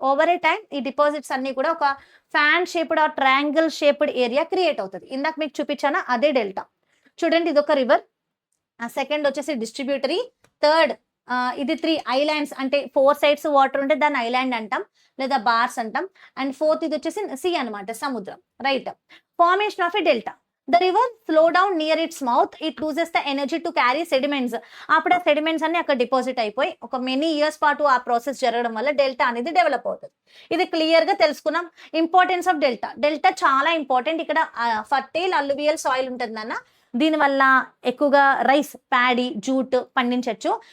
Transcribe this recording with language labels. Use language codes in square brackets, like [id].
[te] Over ఏ time ఈ deposits అన్ని కూడా ఒక fan shaped are triangle shaped area create అవుతుంది. ఇందాక మీకు చూపించానా, అదే డెల్టా. చూడండి, ఇది ఒక రివర్. సెకండ్ వచ్చేసి డిస్ట్రిబ్యూటరీ. థర్డ్ ఇది 3 ఐలాండ్స్, అంటే 4 సైడ్స్ వాటర్ ఉంటే దాన్ని ఐలాండ్ అంటాం లేదా బార్స్ అంటాం. అండ్ ఫోర్త్ ఇది వచ్చేసి సీ అనమాట, సముద్రం, right? [en] Formation of a delta. The river slow down near its mouth. It loses the energy to carry sediments. [te] అప్పుడు ఆ సెడిమెంట్స్ అన్ని అక్కడ డిపాజిట్ అయిపోయి ఒక మెనీ ఇయర్స్ పాటు ఆ ప్రాసెస్ జరగడం వల్ల డెల్టా అనేది డెవలప్ అవుతుంది. ఇది క్లియర్ గా తెలుసుకున్నాం. [en] Importance of delta. [te] డెల్టా చాలా ఇంపార్టెంట్. ఇక్కడ ఫర్టైల్ అల్లువియల్ సాయిల్ ఉంటుంది అన్న, దీనివల్ల ఎక్కువగా రైస్, ప్యాడీ, జూట్ పండించవచ్చు.